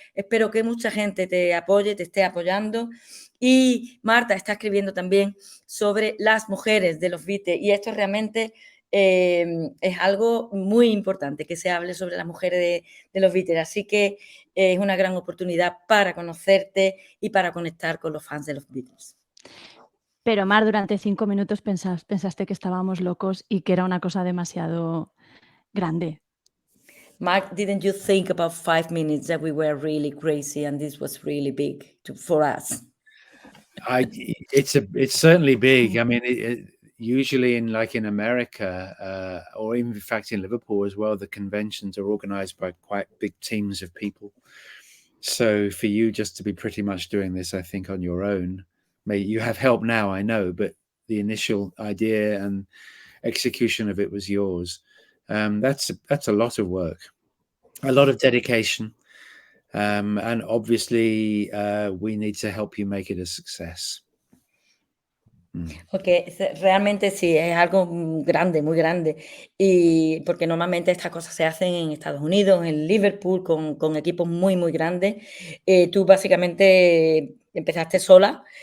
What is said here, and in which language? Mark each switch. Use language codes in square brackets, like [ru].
[es] Espero que mucha gente te apoye, te esté apoyando. Y Marta está escribiendo también sobre las mujeres de los Beatles y esto realmente es algo muy importante, que se hable sobre las mujeres de los Beatles. Así que es una gran oportunidad para conocerte y para conectar con los fans de los Beatles. Pero Mar, durante 5 minutos pensaste que estábamos locos y que era una cosa demasiado grande. [en] Mark, didn't you think about 5 minutes that we were really crazy and this was really big for us? It's certainly big. I mean, usually in America, or in fact in Liverpool as well, the conventions are organized by quite big teams of people. So for you just to be pretty much doing this, I think, on your own, you have help now, I know, but the initial idea and execution of it was yours. That's a lot of work. a lot of dedication. And obviously, we need to help you make it a success. [es] Porque realmente sí, es algo grande, muy grande. Y porque normalmente estas cosas se hacen en Estados Unidos, en Liverpool, con equipos muy, muy grandes. Tú básicamente empezaste sola.